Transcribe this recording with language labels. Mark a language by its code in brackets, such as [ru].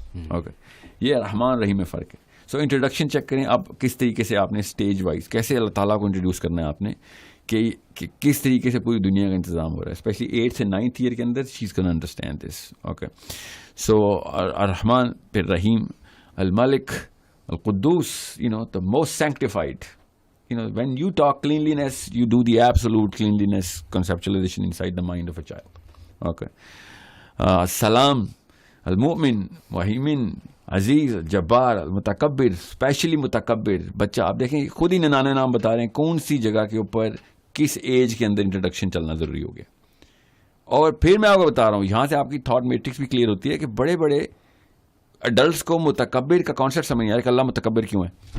[ur] Okay, یہ رحمان رحیم میں فرق ہے. سو انٹروڈکشن چیک کریں آپ کس طریقے سے آپ نے اسٹیج وائز کیسے اللہ تعالیٰ کو انٹروڈیوس کرنا ہے آپ نے, کہ کس طریقے سے پوری دنیا کا انتظام ہو رہا ہے, اسپیشلی 8th سے 9th ایئر کے اندر [en] She is gonna understand this. [ur] اوکے, سو الرحمن پھر رحیم, الملک, القدوس, [en] the most sanctified. When you talk cleanliness, you do the absolute cleanliness conceptualization inside the mind of a child. Okay. [ur] Salam, al-mu'min, wahimin, Aziz, Jabbar, المتکبر, especially متکبر. بچہ آپ دیکھیں خود ہی ننانے نام بتا رہے ہیں کون سی جگہ کے اوپر کس ایج کے اندر انٹروڈکشن چلنا ضروری ہو گیا. اور پھر میں آپ کو بتا رہا ہوں, یہاں سے آپ کی تھاٹ میٹرکس بھی کلیئر ہوتی ہے کہ بڑے بڑے ایڈلٹس کو متکبر کا کانسیپٹ سمجھ نہیں آیا کہ اللہ متکبر کیوں ہے.